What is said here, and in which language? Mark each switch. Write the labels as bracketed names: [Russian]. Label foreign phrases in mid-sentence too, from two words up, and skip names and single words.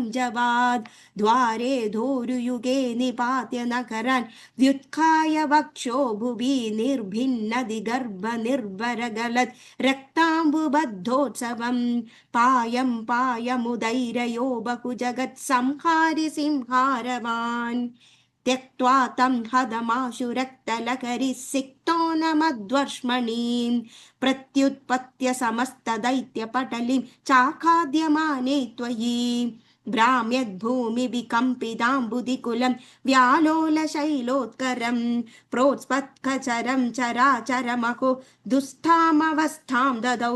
[Sanskrit] ജവാദ് ദ്വാരേ ധോരുയുഗേ നിപാത്യ നഗരാൻ വ്യുത്ഖായ വക്ഷോ ഭുവി നിർഭിന്നതിഗർഭ നിർഭരഗലത് രക്താംബുബദ്ധോത്സവം പായം പായമുദൈരയോ ബഹുജഗത് സംഹാരി സിംഹാരവാൻ त्यक्त्वा तं हदमाशु रक्तलकरिः सिक्तो न मध्वर्ष्मणीं प्रत्युत्पत्य समस्तदैत्यपटलीं चाखाद्यमाने त्वयि भ्राम्यद्भूमिविकम्पिताम्बुदिकुलं व्यालोलशैलोत्करं प्रोत्स्पत्खचरं चराचरमहो दुःस्थामवस्थां ददौ